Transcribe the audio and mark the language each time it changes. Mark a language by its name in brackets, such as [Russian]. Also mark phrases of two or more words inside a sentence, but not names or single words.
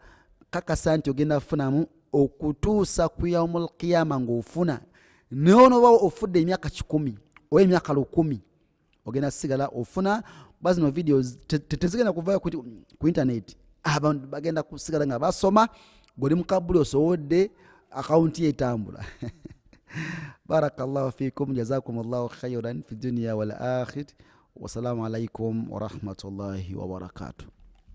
[Ganda] kaka santi ogenda funamu okutuusa ku [Arabic] يوم القيامة [Ganda] ngofuna nono bawo ofudde emyaka 10 oye emyaka 10 ogenda sigala ofuna bazi no videos tetezigenda kuva ku internet abantu bagenda kusigala nga basoma goli mukabuli osowodde account yetambula [Arabic] بارك الله فيكم جزاكم الله خيرا في الدنيا والآخرة والسلام عليكم ورحمة الله وبركاته.